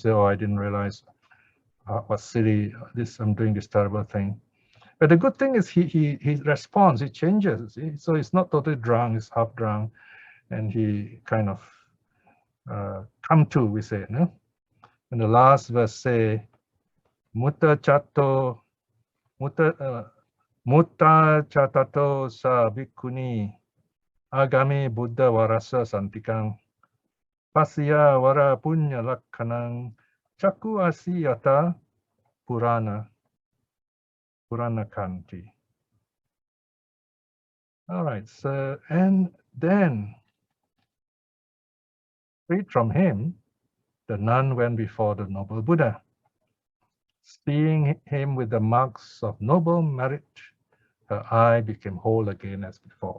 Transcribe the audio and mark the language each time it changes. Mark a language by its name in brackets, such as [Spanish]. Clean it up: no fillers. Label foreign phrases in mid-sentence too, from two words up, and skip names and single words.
[English] Oh, I didn't realize what silly I'm doing this terrible thing. But the good thing is he responds, he changes. So he's not totally drunk, he's half drunk, and he kind of come to, we say, no? And the last verse say, [Pali] Mutta chatato sa bhikkhuni agami buddha varasa santikang Pasya vara punya lakhanang Chaku asiyata Purana Kanti. [English] All right, so and then freed from him, the nun went before the noble Buddha. Seeing him with the marks of noble merit, her eye became whole again as before.